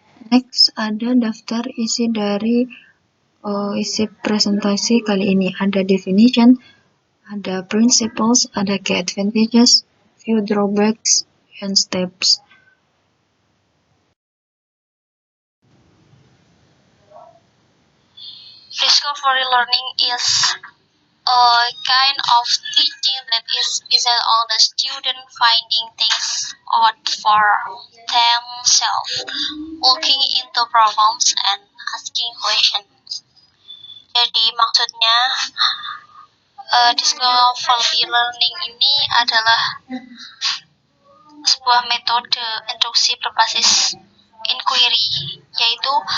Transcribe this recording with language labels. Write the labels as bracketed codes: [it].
[id] Next ada daftar isi dari isi presentasi kali ini. [en] Ada definition, ada principles, ada key advantages, few drawbacks, and steps. Discovery learning is a kind of teaching that is based on the student finding things out for themselves, looking into problems and asking questions. [id] Jadi maksudnya discovery learning ini adalah sebuah metode induksi berbasis inquiry, yaitu